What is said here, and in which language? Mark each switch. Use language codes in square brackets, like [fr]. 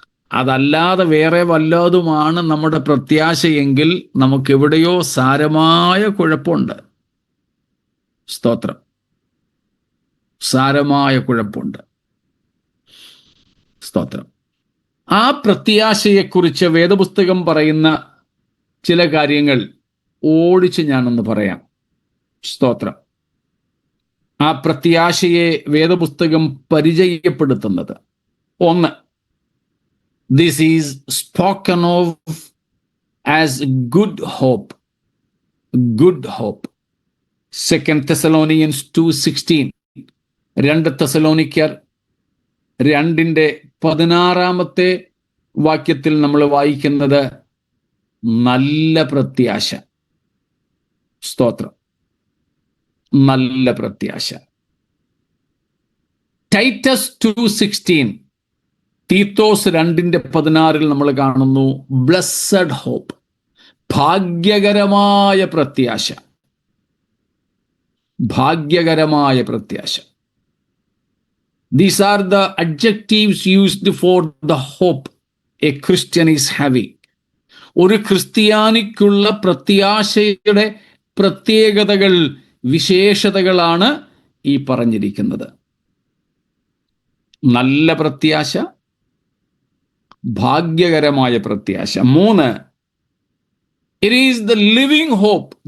[ml] അതല്ലാതെ വേറെ വല്ലതുമാണ് നമ്മുടെ പ്രത്യാശയെങ്കിൽ നമുക്കെവിടെയോ സാരമായ കുഴപ്പമുണ്ട്. സ്തോത്രം. സാരമായ കുഴപ്പമുണ്ട്. സ്തോത്രം. ആ പ്രത്യാശയെക്കുറിച്ച് വേദപുസ്തകം പറയുന്ന ചില കാര്യങ്ങൾ ഓടിച്ച് ഞാനൊന്ന് പറയാം. സ്തോത്രം. ആ പ്രത്യാശയെ വേദപുസ്തകം പരിചയപ്പെടുത്തുന്നത്, [en] 1, this is spoken of as good hope. Good hope. 2 Thessalonians 2:16. [ml] 2 തെസലോനിക്കർ 2:16 വാക്യത്തിൽ നമ്മൾ വായിക്കുന്നത് നല്ല പ്രത്യാശ. സ്തോത്രം. നല്ല പ്രത്യാശ. ടൈറ്റസ് 2:16, തീത്തോസ് 2:16 നമ്മൾ കാണുന്നു ബ്ലെസ്സഡ് ഹോപ്പ്, ഭാഗ്യകരമായ പ്രത്യാശ. ഭാഗ്യകരമായ പ്രത്യാശ. [en] These are the adjectives used for the hope a Christian is having. [ml] ഒരു ക്രിസ്ത്യാനിക്കുള്ള പ്രത്യാശയുടെ പ്രത്യേകതകൾ, വിശേഷതകളാണ് ഈ പറഞ്ഞിരിക്കുന്നത്. നല്ല പ്രത്യാശ, ഭാഗ്യകരമായ പ്രത്യാശ. [en] 3, it is the living hope.